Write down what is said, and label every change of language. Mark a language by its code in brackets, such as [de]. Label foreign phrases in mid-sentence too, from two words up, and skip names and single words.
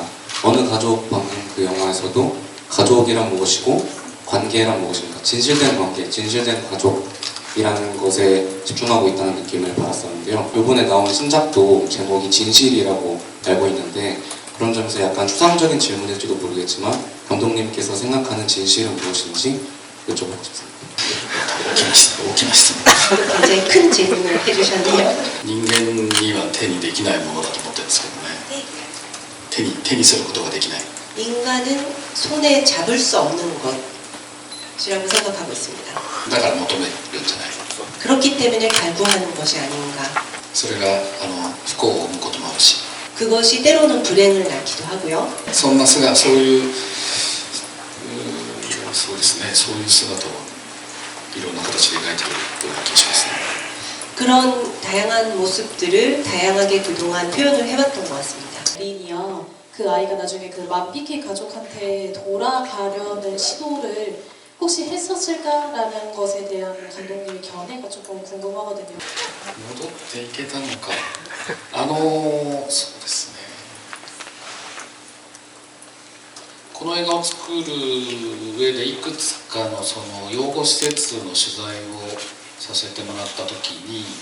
[ko] 어느 가족 방금 그 영화에서도 가족이란 무엇이고 관계란 무엇인가 진실된 관계, 진실된 가족이라는 것에 집중하고 있다는 느낌을 받았었는데요. 이번에 나온 신작도 제목이 진실이라고 알고 있는데 그런 점에서 약간 추상적인 질문일지도 모르겠지만 감독님께서 생각하는 진실은 무엇인지 여쭤보고 싶습니다. [ja] 大きな質問 [ko] 굉장히 큰 질문을 해주셨네요. [ja] 人間には手にできないものだと思ってるんですけどね手にすることができない [ko] 인간은 손에 잡을 수 없는 것이라고 생각하고 있습니다. [ja] だから求めるんじゃない [ko] 그렇기 때문에 갈구하는 것이 아닌가. [ja] それが不幸を生むこともあるし [ko] 그것이 때로는 불행을 낳기도 하고요. [ja] そんな姿そういうそうですねそういう姿をいろんな形で描いているような気がしますね [ko] 그런 다양한 모습들을 다양하게 그동안 표현을 해왔던 것 같습니다. 린이요. 그 아이가 나중에 그 만피케 가족한테 돌아가려는 시도를 혹시 했었을까라는 것에 대한 감독님의 견해가 조금 궁금하거든요. [ja] 戻っていけたのかそうですねこの映画を作る上でいくつかのその養護施設の取材をさせてもらった時に